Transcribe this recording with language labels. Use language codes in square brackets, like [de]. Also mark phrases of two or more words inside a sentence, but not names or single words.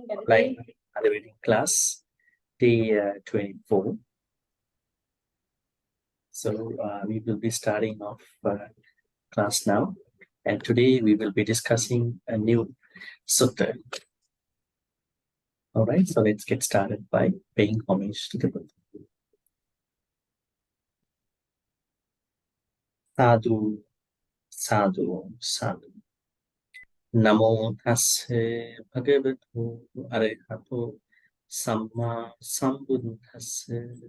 [en] online other reading class, day 24. So we will be starting off class now, and today we will be discussing a new sutta. All right, so let's get started by paying homage to the Buddha. [pi] Sadhu, sadhu, sadhu. Namo tassa bhagavato arahato samma sambuddhassa.